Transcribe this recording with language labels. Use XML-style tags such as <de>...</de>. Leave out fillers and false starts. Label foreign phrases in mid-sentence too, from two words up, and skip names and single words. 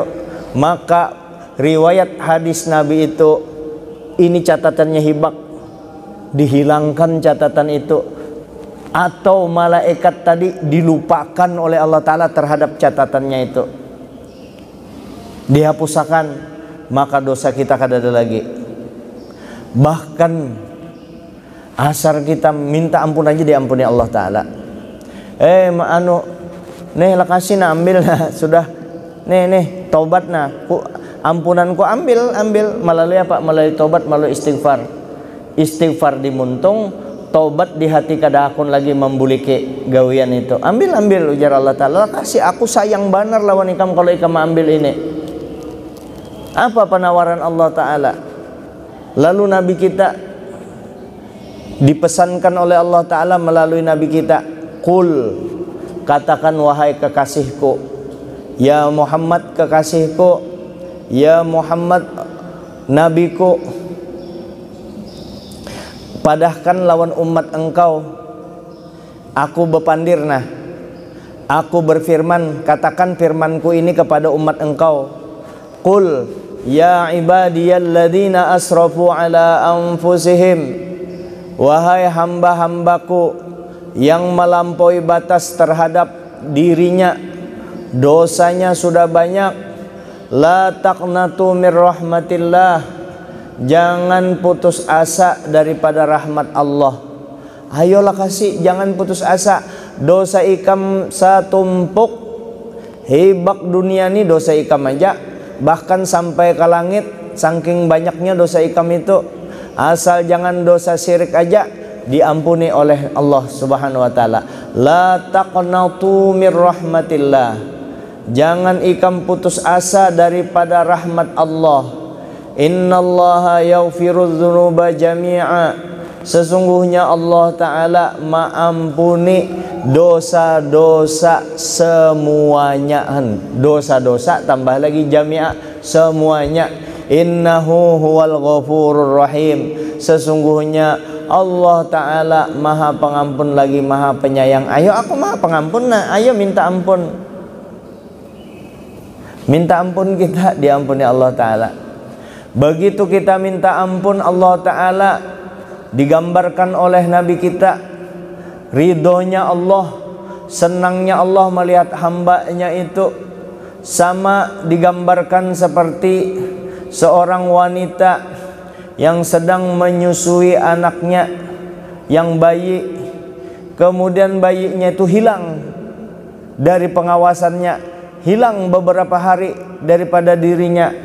<id>Maka riwayat hadis Nabi itu, ini catatannya hibak, dihilangkan catatan itu, atau malaikat tadi dilupakan oleh Allah Ta'ala terhadap catatannya itu, dihapuskan,</id> <bjn>maka dosa kita kada ada lagi. Bahkan asar kita minta ampun aja diampuni Allah Ta'ala. Nih lakasi na ambil nah, sudah nih taubat nah, ampunanku ambil melalui apa? Melalui taubat, melalui istighfar. istighfar di muntung, taubat di hati kada akun lagi membuliki gawian itu. Ambil ujar Allah Ta'ala, kasih aku sayang banar lawan ikam kalau ikam ambil ini.</bjn> <id>Apa penawaran Allah Ta'ala? Lalu Nabi kita dipesankan oleh Allah Ta'ala melalui Nabi kita, Qul, katakan wahai kekasihku, ya Muhammad kekasihku, ya Muhammad nabiku,</id> <bjn>padahkan lawan umat engkau, aku bepandirna, aku berfirman, katakan firmanku</bjn> <id>ini kepada umat engkau,</id> <ar>Qul ya ibadiyalladzina asrafu ala anfusihim,</ar> <id>wahai hamba-hambaku yang melampaui batas terhadap dirinya, dosanya sudah banyak,</id> <ar>la taqnatu mir rahmatillah,</ar> <id>jangan putus asa daripada rahmat Allah.</id> <bjn>Ayolah kasih, jangan putus asa. Dosa ikam satumpuk, hibak dunia ini dosa ikam aja, bahkan sampai ke langit, saking banyaknya dosa ikam itu.</bjn> <id>Asal jangan dosa syirik aja diampuni oleh Allah</id> <ar>Subhanahu wa taala. La taqnatu mir rahmatillah,</ar> <id>jangan ikam putus asa daripada rahmat Allah.</id> <ar>Innallaha yaghfirudz dzunuba jami'a,</ar> <id>sesungguhnya Allah Ta'ala mengampuni dosa-dosa semuanya. Dosa-dosa tambah lagi jami'a, semuanya.</id> <ar>Innahu huwal ghafurur rahim,</ar> <id>sesungguhnya Allah Ta'ala maha pengampun lagi maha penyayang. Ayo aku maha pengampun, nah ayo minta ampun. Minta ampun kita, diampuni Allah Ta'ala. Begitu kita minta ampun, Allah Ta'ala digambarkan oleh Nabi kita, ridhonya Allah, senangnya Allah melihat hambanya itu, sama digambarkan seperti seorang wanita yang sedang menyusui anaknya yang bayi, kemudian bayinya itu hilang dari pengawasannya, hilang beberapa hari daripada dirinya.</id>